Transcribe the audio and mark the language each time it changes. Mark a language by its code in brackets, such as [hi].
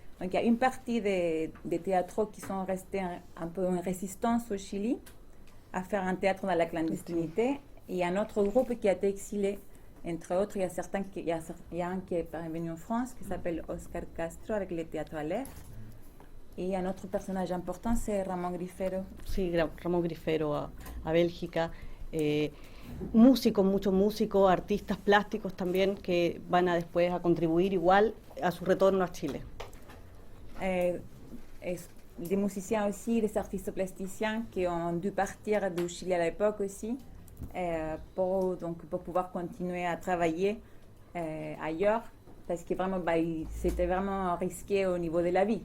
[fr] Donc il y a une partie des théâtres qui sont restés un peu en résistance au Chili, à faire un théâtre dans la clandestinité, et un autre groupe qui a été exilé. Entre autres, il y a un qui est parvenu en France, qui s'appelle Oscar Castro, avec le théâtre Aleph. Et un autre personnage important, c'est Ramón Grifero. [es] Sí, Ramón Grifero a Bélgica. Músicos, muchos músicos, artistas plásticos también, que van a después a contribuir igual a su retorno a Chile. [fr] Des musiciens aussi, des artistes plasticiens qui ont dû partir du Chili à l'époque aussi, pour pouvoir continuer à travailler ailleurs, parce que vraiment, c'était vraiment risqué au niveau de la vie.